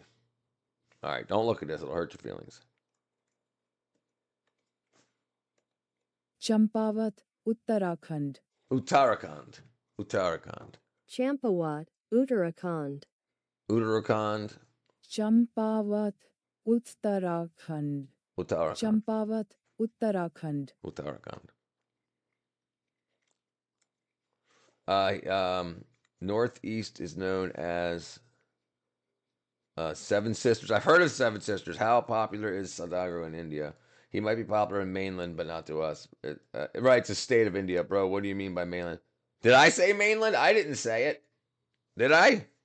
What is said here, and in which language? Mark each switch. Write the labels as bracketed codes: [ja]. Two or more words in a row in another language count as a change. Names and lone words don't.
[en] All right, don't look at this. It'll hurt your feelings. Champavat, Uttarakhand. Uttarakhand. Champawat, Uttarakhand. Champavat, Uttarakhand. Champavat, Uttarakhand. Northeast is known as Seven Sisters. I've heard of Seven Sisters. How popular is Saudagar in India? He might be popular in mainland, but not to us. Right, it's a state of India, bro. What do you mean by mainland? Did I say mainland? I didn't say it. Did I?